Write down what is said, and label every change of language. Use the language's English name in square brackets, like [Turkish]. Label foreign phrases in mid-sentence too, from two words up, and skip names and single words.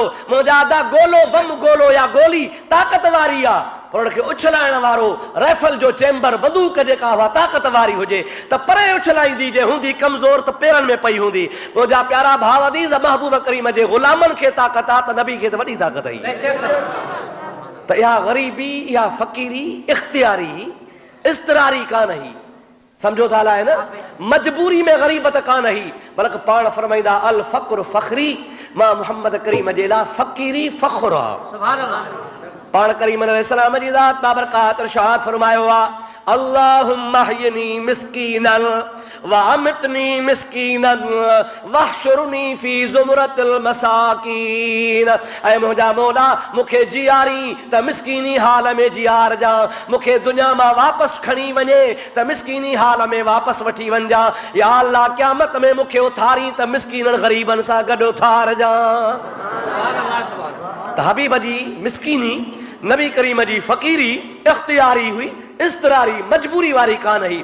[Sindhi] मुंहिंजा आदा गोलो बम गोलो या गोली ताक़त वारी आहे, पर उनखे उछलाइण वारो राइफल जो चैम्बर बंदूक जेका हुआ ताक़त वारी हुजे त परे उछलाईंदी, जे हूंदी कमज़ोर त पेरनि में पई हूंदी। मुंहिंजा प्यारा भाउ अज़ीज़ महबूब करीम जे ग़ुलामनि खे ताक़त आहे त नबी खे त वॾी ताक़त आई। त इहा ग़रीबी, इहा फ़क़ीरी इख़्तियारी इज़तिरारी कान हुई। समझो था है ना, मजबूरी में गरीबत कान ही, बल्कि पाण फरमाइंदा [Arabic] الفقر فخري [Sindhi] मां मोहम्मद करीम जेला फकीरी फखरा। [Arabic] سبحان الله. [Sindhi] पाण करीम अलैहिस्सलाम जी ज़ात बाबरकात इरशाद फरमायो आ [Arabic] اللهم أحيني مسكينا وأمتني مسكينا واحشرني في زمرة المساكين. [Sindhi] ऐ मुंहिंजा मौला मूंखे जियारी त मिस्कीनी हाल में जियार जा, मूंखे दुनिया मां वापसि खणी वञे त मिस्कीनी हाल में वापसि वठी वञा। या अल्लाह क़यामत में मूंखे उथारी त मिस्कीननि ग़रीबनि सां गॾु उथार जा। त हबीब जी मिस्कीनी नबी करीम जी फ़कीरी इख्तियारी हुई, इस्तरारी मजबूरी वारी कान ही।